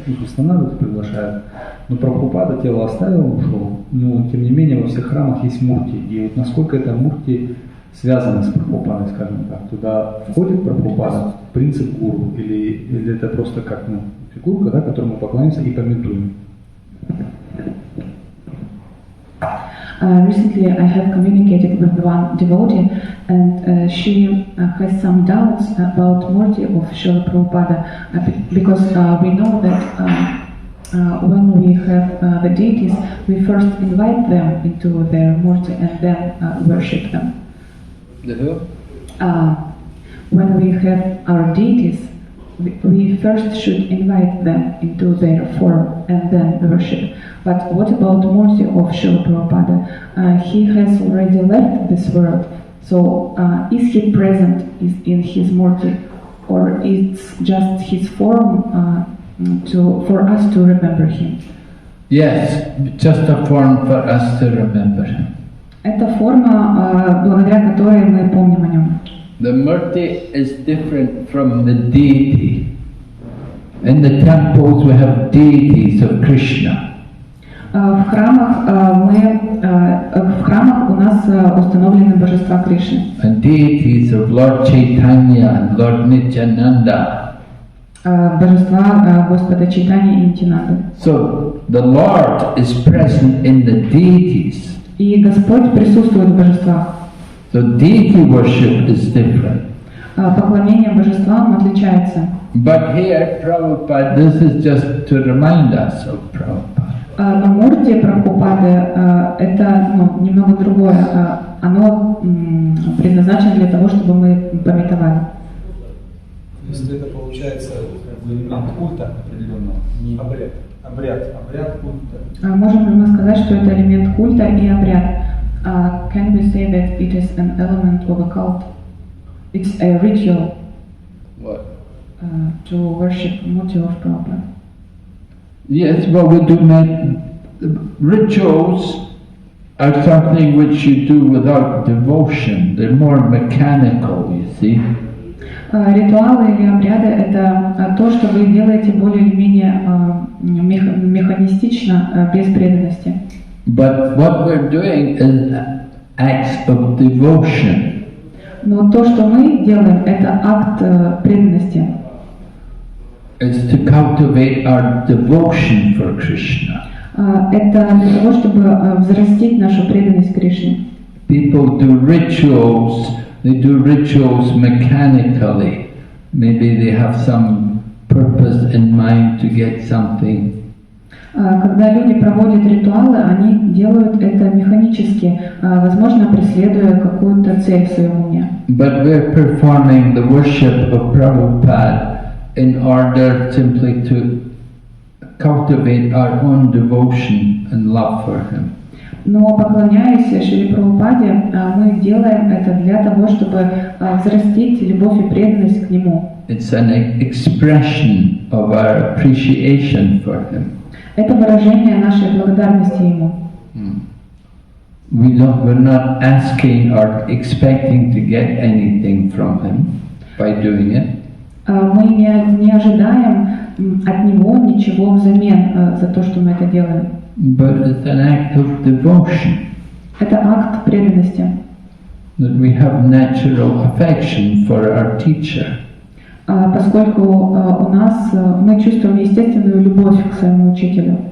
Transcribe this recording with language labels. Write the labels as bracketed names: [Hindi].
[Russian] Их устанавливают и приглашают. Но Прабхупада тело оставил, ушел. Но тем не менее во всех храмах есть Мурти. И вот насколько это Мурти связано с Прабхупадой, скажем так. Туда входит Прабхупада, принцип гуру, или это просто как фигурка, да, которой мы поклоняемся и пометуем. [English] Recently, I have communicated with one devotee, and she has some doubts about Murti of Srila Prabhupada, because we know that when we have the deities, we first invite them into their Murti and then worship them. The who? When we have our deities, we first should invite them into their form and then worship. But what about Murti of Srila Prabhupada? He has already left this world, so is he present in his Murti, or it's just his form for us to remember him? Yes, just a form for us to remember him. [Russian] Это форма, благодаря которой мы помним о нем. [English] The murti is different from the deity. In the temples we have deities of Krishna. [Russian] В храмах у нас установлены божества Кришны. [English] And deities of Lord Chaitanya and Lord Nityananda. [Russian] Божества Господа Чайтаньи и Нитянанды. [English] So the Lord is present in the deities. [Russian] И Господь присутствует в божествах. [English] So deity worship is different. [Russian] Поклонение божествам отличается. [English] But here, Prabhupada, this is just to remind us of Prabhupada. [Russian] Но Мурти Прабхупады это немного другое. Оно предназначено для того, чтобы мы памятовали. То есть это получается элемент культа определенного, не обряд культа. Можем ли мы сказать, что это элемент культа и обряд? [English] Can we say that it is an element of a cult? It's a ritual. What? To worship Murti of Prabhupada. Yes, well, we do The rituals are something which you do without devotion. They're more mechanical, you see. [Russian] Ритуалы или обряды – это то, что вы делаете более или менее механистично, без преданности. [English] But what we're doing is acts of devotion. [Russian] Но то, что мы делаем, это акт преданности. [English] It's to cultivate our devotion for Krishna. [Russian] Это для того, чтобы взрастить нашу преданность Кришне. [English] People do rituals, they do rituals mechanically. Maybe they have some purpose in mind to get something. [Russian] Когда люди проводят ритуалы, они делают это механически, возможно, преследуя какую-то цель в своем уме. [English] But we're performing the worship of Prabhupada in order simply to cultivate our own devotion and love for him. [Russian] Но поклоняясь Шри Прабхупаде, мы делаем это для того, чтобы взрастить любовь и преданность к нему. [English] It's an expression of our appreciation for him. [Russian] Это выражение нашей благодарности ему. [English] We're not asking or expecting to get anything from him by doing it. [Russian] Мы не ожидаем от него ничего взамен за то, что мы это делаем. [English] But it's an act of devotion. [Russian] Это акт преданности. [English] That we have natural affection for our teacher. [Russian] Поскольку у нас мы чувствуем естественную любовь к своему учителю.